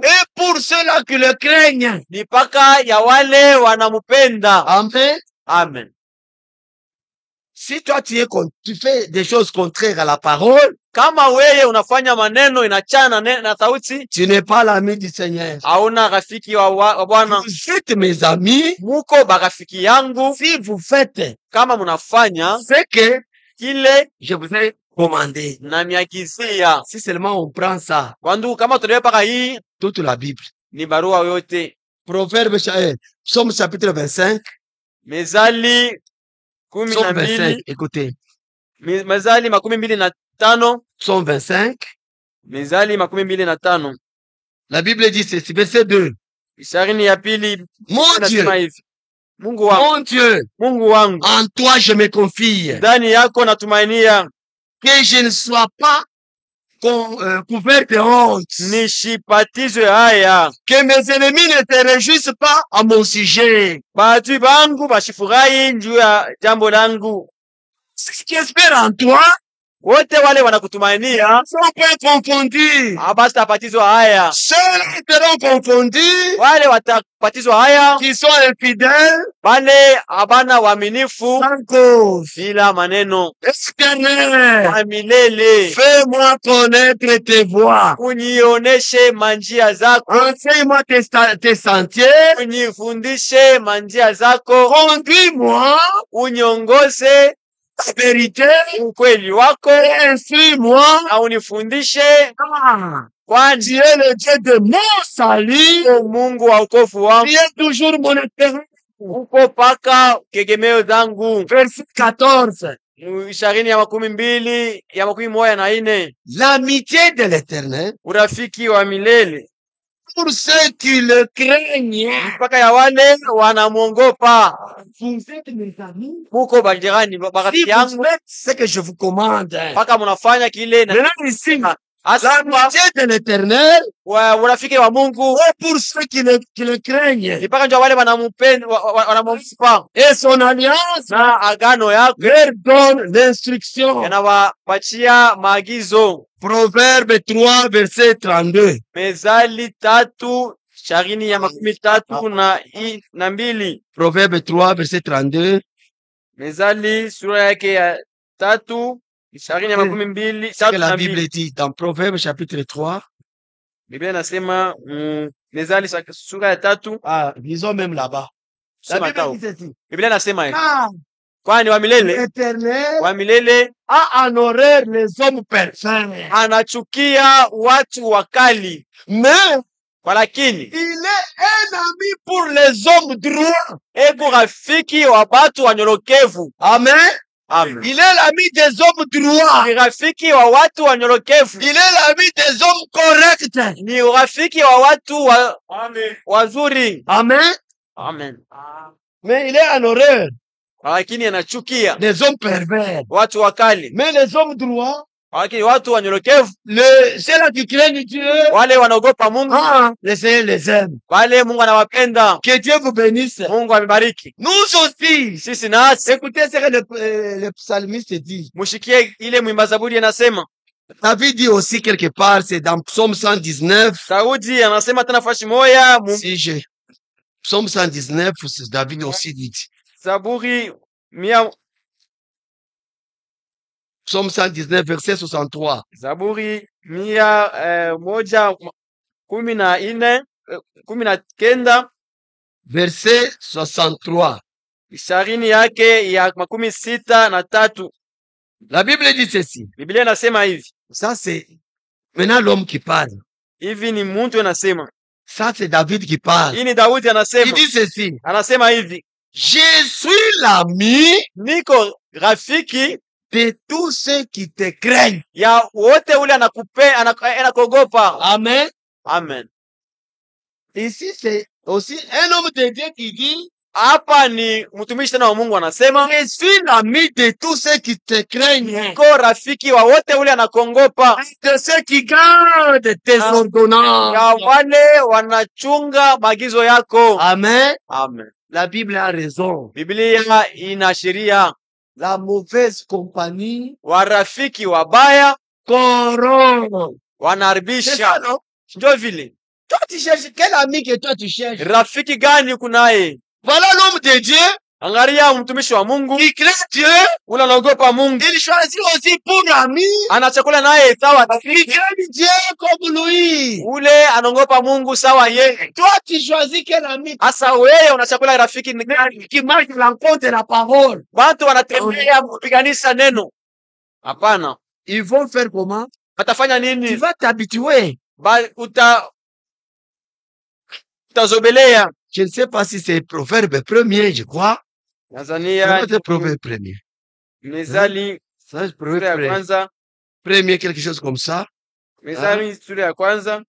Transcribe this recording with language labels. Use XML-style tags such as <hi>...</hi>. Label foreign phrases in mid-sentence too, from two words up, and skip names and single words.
<fr>est pour ceux-là qui le craignent.</fr> <sw>ni paka ya wale wanamupenda. Amen. Amen.</sw> <fr>Si toi tu fais des choses contraires à la parole,</fr> <sw>Kama weye unafanya maneno inachana na sauti,</sw> <fr>tu n'es pas l'ami du Seigneur.</fr> <sw>hauna rafiki wa Bwana.</sw> <fr>Vous êtes mes amis</fr> <sw>Muko barafiki yangu</sw> <fr>si vous faites</fr> <sw>kama munafanya</sw> <fr>ce que</fr> <sw>kile</sw> <fr>je vous ai commandé.</fr> <sw>na miagizia.</sw> <fr>Si seulement on prend ça,</fr> <sw>Kwa ndugu, kama tuelewe paka hii</sw> <fr>toute la Bible.</fr> <sw>ni barua yote.</sw> <fr>Proverbe, Psaume chapitre 25.</fr> <sw>Mezali</sw> <fr>Psaume 25, 12. écoutez.</fr> <sw>Mezali 25.</sw> <fr>Psaume 25.</fr> <sw>Mezali 25.</sw> <fr>La Bible dit ceci, verset 2.</fr> <sw>Isharini ya pili</sw> <fr>Mon Dieu,</fr> <sw>inasema hivi. Mungu wangu,</sw> <fr>Mon Dieu,</fr> <sw>Mungu wangu,</sw> <fr>en toi je me confie.</fr> <sw>ndani yako natumainia,</sw> <fr>Que je ne sois pas couvert de honte.</fr> <sw>nisipatizwe haya,</sw> <fr>Que mes ennemis ne se réjouissent pas à mon sujet.</fr> <sw>maadui bangu basifurahi juu ya jambo langu.</sw> <fr>Ceux qui espèrent en toi</fr> <sw>Wote wale wanakutumainia</sw> <fr>sont pas confondus.</fr> <sw>habatabatizwa haya,</sw> <fr>Ceux seront confondus</fr> <sw>wale watabatizwa haya</sw> <fr>qui sont infidèles</fr> <sw>wale habana waaminifu</sw> <fr>sans cause.</fr> <sw>bila maneno.</sw> <fr>Éternel,</fr> <sw>Wa milele,</sw> <fr>fais-moi connaître tes voies.</fr> <sw>unioneshe manjia zako,</sw> <fr>Enseigne-moi tes sentiers.</fr> <sw>unifundishe manjia zako,</sw> <fr>Conduis-moi</fr> <sw>uniongoze</sw> <fr>la vérité</fr> <sw>ukweli wako</sw> <fr>et instruis-moi.</fr> <sw>na unifundishe,</sw> <fr>Ah,</fr> <sw>kwani</sw> <fr>tu es le Dieu de mon salut.</fr> <sw>uko Mungu wa wokovu</sw> <fr>Tu</fr> <sw>wangu,</sw> <fr>es toujours mon espérance.</fr> <sw>uko paka kegemeo zangu.</sw> <fr>Verset 14.</fr> <sw>Ishirini ya makumi mbili ya makumi moja na ine.</sw> <fr>L'amitié de l'Éternel</fr> <sw>Urafiki wa milele</sw> <fr>pour ceux qui le craignent.</fr> <sw>mpaka ya wale wanamwongopa.</sw> <fr>Vous êtes mes amis.</fr> <sw>Muko bajirani</sw> <fr>Si</fr> <sw>barafiki</sw> <fr>vous</fr> <sw>yangu,</sw> <fr>faites ce que je vous commande.</fr> <sw>mpaka munafanya kile na</sw> <fr>Maintenant ici,</fr> <sw>hasa</sw> <fr>l'amitié de l'Éternel</fr> <sw>urafiki wa Mungu</sw> <fr>est pour ceux qui le craignent.</fr> <sw>mpaka ndio wale wanamupenda wanamsifa,</sw> <fr>Et son alliance</fr> <sw>na agano yako</sw> <fr>leur donne l'instruction.</fr> <sw>yanawapatia maagizo.</sw> <fr>Proverbe 3, verset 32.</fr> <sw>Mezali 3 ya makumi tatu na mbili.</sw> <fr>Proverbe 3, verset 32.</fr> <sw>Mezali sura yake ya 3 ya makumi mbili</sw> <fr>Ce que</fr> <sw>tatu</sw> <fr>la</fr> <sw>na</sw> <fr>Bible</fr> <sw>mbili.</sw> <fr>dit dans Proverbe chapitre 3.</fr> <sw>Biblia inasema Mezali sura ya 3</sw> <fr>Ah, disons même là-bas. La</fr> <sw>sema</sw> <fr>Bible</fr> <sw>tao.</sw> <fr>dit ceci.</fr> <sw>Biblia inasema hivi,</sw> <fr>Car</fr> <sw>kwani wa milele</sw> <fr>l'Éternel a en horreur les hommes parfaits.</fr> <sw>anachukia watu wakali,</sw> <fr>Mais</fr> <sw>walakini</sw> <fr>il est un ami pour les hommes droits.</fr> <sw>eko rafiki wa watu wanyorokevu. Amen. Amen.</sw> <fr>Il est l'ami des hommes droits.</fr> <sw>Ni rafiki wa watu wanyorokevu,</sw> <fr>Il est l'ami des hommes corrects.</fr> <sw>ni rafiki wa watu wazuri. Amen. Amen.</sw> <fr>Mais il est en horreur</fr> <sw>Lakini anachukia</sw> <fr>des hommes pervers.</fr> <sw>watu wakali,</sw> <fr>Mais les hommes droits,</fr> <sw>lakini watu wanyorokevu,</sw> <fr>ceux-là qui craignent Dieu,</fr> <sw>wale wanaogopa Mungu,</sw> <fr>le Seigneur les aime.</fr> <sw>wale Mungu anawapenda.</sw> <fr>Que Dieu vous bénisse.</fr> <sw>Mungu amebariki.</sw> <fr>Nous aussi.</fr> <sw>Sisi nasi</sw> <fr>Écoutez ce que le psalmiste dit.</fr> <sw>mushikie ile mwimba Zaburi anasema.</sw> <fr>David dit aussi quelque part, c'est dans Psaume 119.</fr> <sw>Daudi anasema tena fashi moya</sw> <fr>Psaume 119, David aussi dit.</fr> <sw>Zaburi mia</sw> <fr>Psaume 119, verset 63.</fr> <sw>Zaburi moja kumi na kenda</sw> <fr>Verset 63.</fr> <sw>ishirini yake ya makumi sita na tatu.</sw> <fr>La Bible dit ceci.</fr> <sw>Biblia inasema hivi.</sw> <fr>Ça, c'est maintenant l'homme qui parle.</fr> <sw>Hivi ni mtu anasema.</sw> <fr>Ça, c'est David qui parle.</fr> <sw>Hii ni Daudi</sw> <fr>Il</fr> <sw>anasema.</sw> <fr>dit ceci.</fr> <sw>Anasema hivi.</sw> <fr>Je suis l'ami</fr> <sw>Niko rafiki</sw> <fr>de tous ceux qui te craignent.</fr> <sw>ya wote ule anakuogopa. Amen. Amen.</sw> <fr>Ici, c'est aussi un homme de Dieu qui dit,</fr> <sw>hapa ni mtumishi tena wa Mungu anasema,</sw> <fr>je suis l'ami de tous ceux qui te craignent.</fr> <sw>niko rafiki wa wote ule anakuogopa,</sw> <fr>De ceux qui gardent tes ordonnances.</fr> <sw>ya wale wanachunga maagizo yako. Amen. Amen.</sw> <fr>La Bible a raison.</fr> <sw>Biblia inaashiria</sw> <fr>La mauvaise compagnie</fr> <sw>warafiki wabaya</sw> <fr>corrompt. C'est</fr> <sw>wanaharibisha.</sw> <fr>ça, non?</fr> <sw>Ndio vile.</sw> <fr>Toi, tu cherches quel ami que toi tu cherches?</fr> <sw>Rafiki gani kunaye?</sw> <fr>Voilà l'homme de Dieu</fr> <sw>Angalia mtumishi wa Mungu</sw> <fr>qui craint Dieu.</fr> <sw>ule anaogopa Mungu,</sw> <fr>Il choisit aussi pour ami</fr> <sw>anachakula naye sawa</sw> <fr>qui</fr> <sw>rafiki.</sw> <fr>craint Dieu comme lui.</fr> <sw>Ule anaogopa Mungu sawa yeye.</sw> <fr>Toi, tu choisis quel ami</fr> <sw>Asa wewe unachakula rafiki ni gani?</sw> <fr>qui marche l'encontre de la parole.</fr> <sw>Watu wanatembea kupiganisha neno. Hapana.</sw> <fr>Ils vont faire comment?</fr> <sw>Watafanya</sw> <fr>Tu</fr> <sw>nini?</sw> <fr>vas t'habituer.</fr> <sw>Utazobelea.</sw> <fr>Je ne sais pas si c'est Proverbe premier, je crois.</fr> <sw>Tanzania</sw> <fr>C'est Proverbe premier.</fr> <sw>Mezali</sw> <fr>Ça, c'est</fr> <sw>sura</sw> <fr>Proverbe</fr> <sw>ya</sw> <fr>premier.</fr> <sw>kwanza.</sw> <fr>Premier, quelque chose comme ça.</fr> <sw>Mezali sura ya kwanza.</sw>